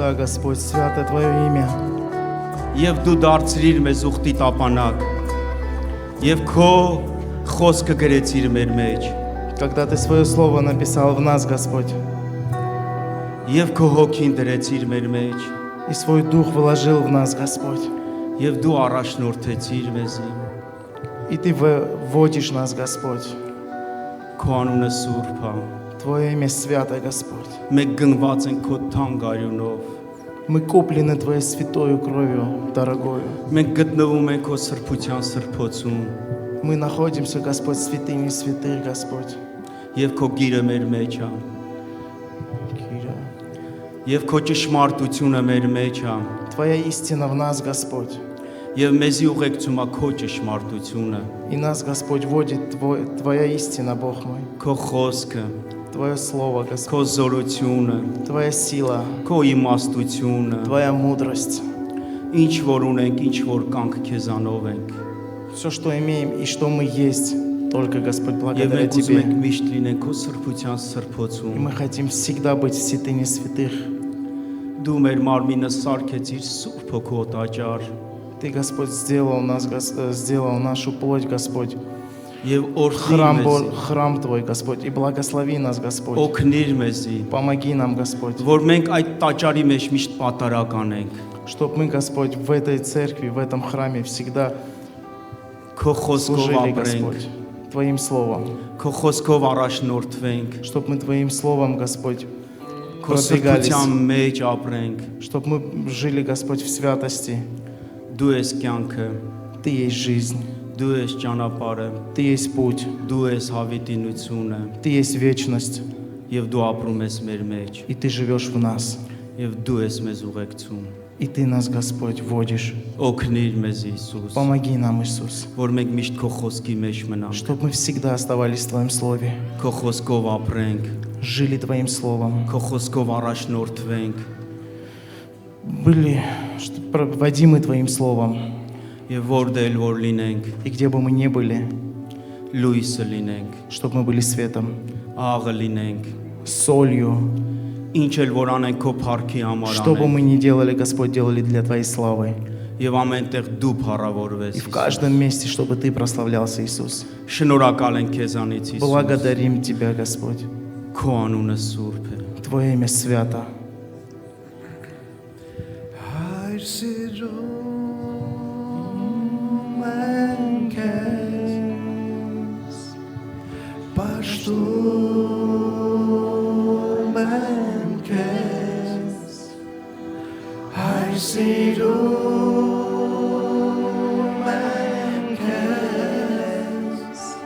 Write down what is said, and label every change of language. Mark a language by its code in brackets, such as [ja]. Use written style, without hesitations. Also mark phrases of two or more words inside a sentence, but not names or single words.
[ru] Да, Господь, свято Твое имя. [hy] Եվ դու դարձրիր մեզ ուխտի տապանակ։ Եվ քո խոսքը գրեցիր մեր մեջ։ [ru] Когда Ты свое слово написал в нас, Господь, [hy] Եվ քո հոգին դրեցիր մեր մեջ։ [ru] и свой дух вложил в нас, Господь, [hy] Եվ դու առաջնորդեցիր մեզի։ [ru] и Ты водишь нас, Господь. [hy] Քո անունը սուրբ է։ [ru] Твое имя свято, Господь. [hy] Մենք գնված ենք քո թանկ արյունով։ [ru] Мы куплены Твоей святою кровью, дорогою. [hy] Մենք գտնվում ենք քո սրբության սրբոցում։ [ru] Мы находимся, Господь, в святыне святых, Господь. [hy] Եվ քո գիրը մեր մեջ է։ Եվ քո ճշմարտությունը մեր մեջ է։ [ru] Твоя истина в нас, Господь. [hy] Եվ մեզի ուղեկցում է քո ճշմարտությունը։ [ru] И нас, Господь, водит Твоя истина, Бог мой. [hy] Քո խոսքը, [ru] Твое слово, Господь. [hy] քո զորությունը, [ru] Твоя сила, [hy] քո իմաստությունը, [ru] Твоя мудрость. [hy] ինչ որ ունենք, ինչ որ կանք քեզանով ենք։ [ru] Все, что имеем и что мы есть, только, Господь, [hy] Եվ [ru] благодаря [hy] մենք ուզում [ru] Тебе. [hy] ենք միշտ լինենք քո սրբության [ru] И [hy] սրբոցում։ [ru] мы хотим всегда быть в святыне святых. [hy] Դու մեր մարմինը սարքեցիր սուրբ հոգու տաճար։ [ru] Ты, Господь, сделал нашу плоть, Господь, [hy] Եվ օրհնիր մեզ, [ru] храм Твой, Господь, и благослови нас, Господь. [hy] օգնիր մեզի, [ru] Помоги нам, Господь, [hy] որ մենք այդ տաճարի մեջ միշտ պատարակ անենք։ [ru] чтобы мы, Господь, в этой церкви, в этом храме всегда [hy] Քո խոսքով [ru] служили, [hy] ապրենք, [ru] Господь, Твоим Словом, [hy] Քո խոսքով առաջնորդվենք, [ru] чтобы мы Твоим Словом, Господь, [hy] Քո [ru] продвигались, [hy] սրբության մեջ ապրենք։ [ru] чтобы мы жили, Господь, в святости. [hy] Դու ես կյանքը, [ru] Ты есть жизнь, [hy] դու ես ճանապարհը, [ru] Ты есть путь, [hy] դու ես հավիտինությունը, [ru] Ты есть вечность, [hy] եւ դու ապրում ես մեր մեջ, [ru] и Ты живешь в нас. [hy] եւ դու ես մեզ ուղեկցում։ [ru] И Ты нас, Господь, водишь. [hy] Օգնիր մեզ Հիսուս, [ru] Помоги нам, Иисус, [hy] որ մենք միշտ քո խոսքի մեջ մնանք, [ru] чтобы мы всегда оставались в Твоем Слове, [hy] քո խոսքով ապրենք, [ru] жили Твоим Словом, [hy] քո խոսքով առաջնորդվենք [ru] были водимы Твоим Словом, [hy] եւ որտեղ որ լինենք, [ru] и где бы мы ни были, [hy] լույսը լինենք, [ru] чтобы мы были светом, [hy] աղը լինենք, [ru] солью, [hy] ինչ էլ որ անենք քո փառքի համար [ru] что бы [hy] անենք, [ru] мы ни делали, Господь, делали для Твоей славы. [hy] եւ ամենտեղ դու փառավորվես։ [ru] И в каждом месте, чтобы Ты прославлялся, Иисус. [hy] Շնորհակալ ենք քեզանից Հիսուս, [ru] Благодарим Тебя, Господь. [hy] քո անունը սուրբ է։ [ru] Твое имя свято. [hy] Հայր սիրում ենք քեզ, պաշտում ենք քեզ, հայր սիրում ենք քեզ,